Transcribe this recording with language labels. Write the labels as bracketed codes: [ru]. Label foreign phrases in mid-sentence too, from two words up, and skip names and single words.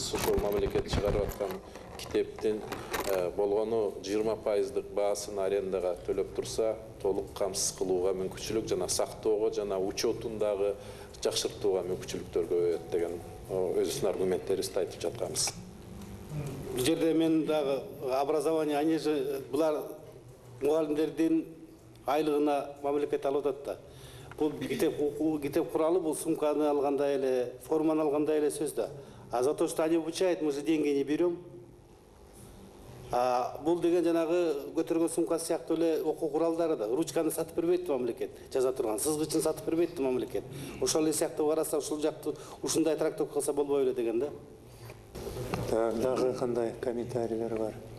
[ky] Ошол мамлекет чыгарып аткан китептин болгону 20% баасын арендага төлөп турса, толук камсыз кылууга мүмкүнчүлүк жана сактоого жана учетун дагы жакшыртууга мүмкүнчүлүктөр көбөйөт деген өзүбүздүн аргументтерибизди айтып жатканбыз. Бул жерде мен дагы [ru] образование, они же [ky] булар мугалимдердин айлыгына мамлекет алып атат да. Бул китеп куралы, бул сумканы алгандай эле, форманы алгандай эле сөз да. [ru] А за то, что они обучают, мы же деньги не берем. [ky] Бул деген жанагы көтөргөн сумка сыяктуу эле окуу куралдары да. Ручканы сатып бербейт мамлекет, жаза турган. Сызгычын сатып бербейт мамлекет. Ошол эле сыяктуу караса, ушул жакты ушундай трактовка кылса болбой эле деген да. Дагы кандай комментарийлер бар?